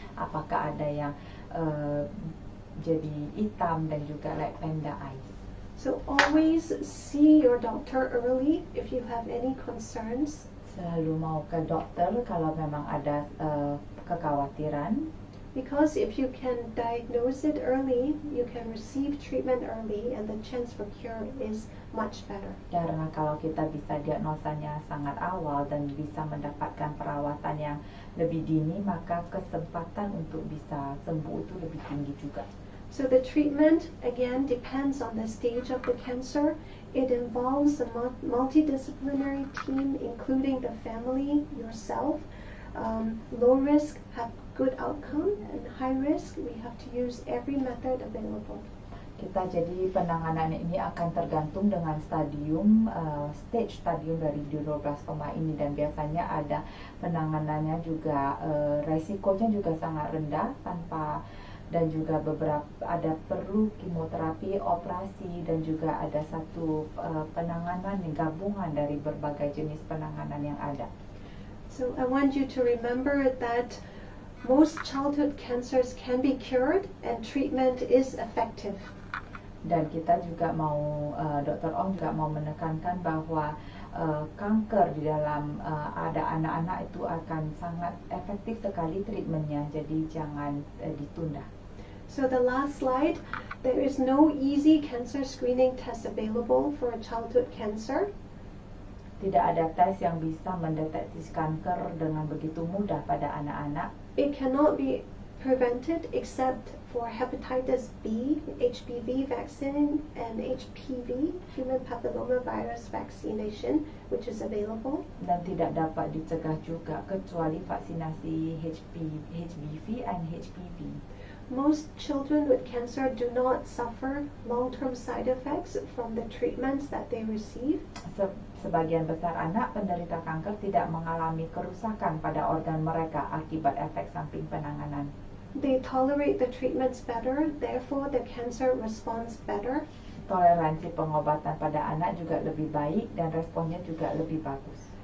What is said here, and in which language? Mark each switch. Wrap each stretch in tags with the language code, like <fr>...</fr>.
<id>Apakah ada yang jadi hitam dan juga</id> <en>like panda eyes. So always see your doctor early if you have any concerns.</en> <id>Selalu mau ke dokter kalau memang ada kekhawatiran.</id> <en>Because if you can diagnose it early, you can receive treatment early, and the chance for cure is much better.</en> <id>Karena kalau kita bisa diagnosanya sangat awal dan bisa mendapatkan perawatan yang lebih dini, maka kesempatan untuk bisa sembuh itu lebih tinggi juga.</id> <en>So the treatment again depends on the stage of the cancer. It involves a multidisciplinary team, including the family, yourself. Low risk have good outcome, and high risk we have to use every method available.</en> <id>Kita jadi penanganan ini akan tergantung dengan stadium dari neuroblastoma ini, dan biasanya ada penanganannya juga resikonya juga sangat rendah dan juga ada perlu kemoterapi, operasi, dan juga ada satu penanganan gabungan dari berbagai jenis penanganan yang ada.</id> <en>So I want you to remember that most childhood cancers can be cured and treatment is effective.</en> <id>Dan kita juga Dr. Ong juga mau menekankan bahwa kanker di dalam ada anak-anak itu akan sangat efektif sekali treatmentnya, jadi jangan ditunda.</id> <en>So the last slide, there is no easy cancer screening test available for childhood cancer.</en> <id>Tidak ada tes yang bisa mendeteksi kanker dengan begitu mudah pada anak-anak.</id> <en>It cannot be prevented except for hepatitis B, HPV vaccine, and HPV, human papillomavirus vaccination, which is available.</en> <id>Dan tidak dapat dicegah juga kecuali vaksinasi HBV and HPV.</id> <en>Most children with cancer do not suffer long-term side effects from the treatments that they receive.</en> <id>Sebagian besar anak penderita kanker tidak mengalami kerusakan pada organ mereka akibat efek samping penanganan.</id> <en>They tolerate the treatments better, therefore the cancer responds better.</en> <id>Toleransi pengobatan pada anak juga lebih baik dan responnya juga lebih bagus.</id>